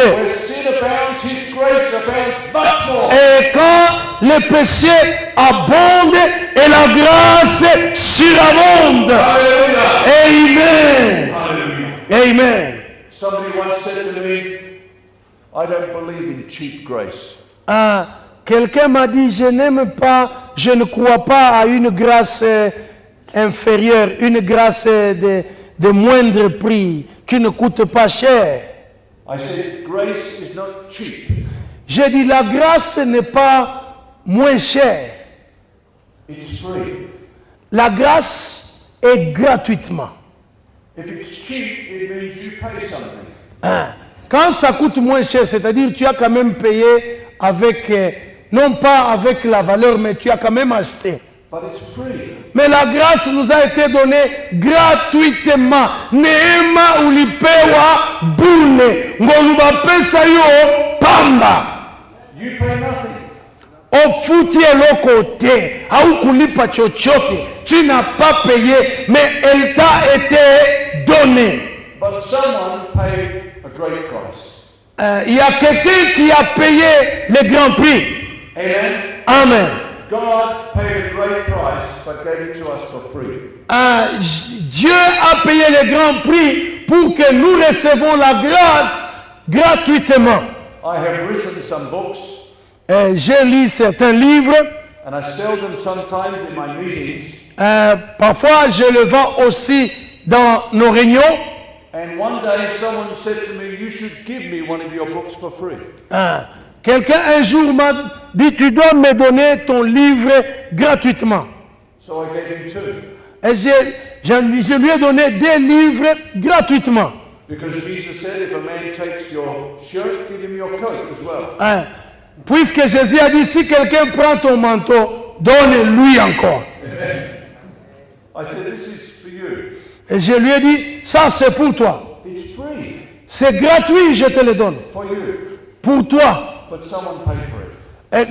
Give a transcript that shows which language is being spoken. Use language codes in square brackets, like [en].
[en] Where sin abounds, His grace abounds much more. [fr] Et quand le péché abonde, et la grâce surabonde. [en] Hallelujah. Amen. Hallelujah. Amen. Somebody once said to me, I don't believe in cheap grace. [fr] Quelqu'un m'a dit, je ne crois pas à une grâce inférieure, une grâce de moindre prix, qui ne coûte pas cher. [en] I said, grace is not cheap. [fr] J'ai dit, la grâce n'est pas moins chère. [en] It's free. [fr] La grâce est gratuitement. [en] If it's cheap, it means you pay something. [fr] Quand ça coûte moins cher, c'est-à-dire tu as quand même payé avec, non pas avec la valeur, mais tu as quand même acheté. [en] But it's free. [fr] Mais la grâce nous a été donnée gratuitement. [sw] Neema ulipewa bure. [ln] Ngolubapesa yo pamba. [en] You pay nothing. [ln] Ofuti eloko te. [sw] Haukulipa chochote. [fr] Tu n'as pas payé, mais elle t'a été donnée. [en] But someone paid a great price. [fr] Il y a quelqu'un qui a payé le grand prix. [en] Amen. Amen. God paid a great price, but gave it to us for free. [fr] Dieu a payé le grand prix pour que nous recevons la grâce gratuitement. [en] I have written some books, [fr] J'ai lu certains livres. [en] and I sell them sometimes in my meetings. [fr] Parfois, je le vends aussi dans nos réunions. [en] And one day someone said to me, you should give me one of your books for free. [fr] Quelqu'un un jour m'a dit, tu dois me donner ton livre gratuitement. [en] So I gave him two. [fr] Et je lui ai donné 2 livres gratuitement. [en] Because Jesus said, if a man takes your shirt, give him your coat as well. [fr] Puisque Jésus a dit, si quelqu'un prend ton manteau, donne-lui encore. [en] I said, this is for you. [fr] Et je lui ai dit, ça c'est pour toi. [en] It's free [fr] C'est gratuit, je te le donne. [en] for you. [fr] Pour toi. [en] But someone paid for it.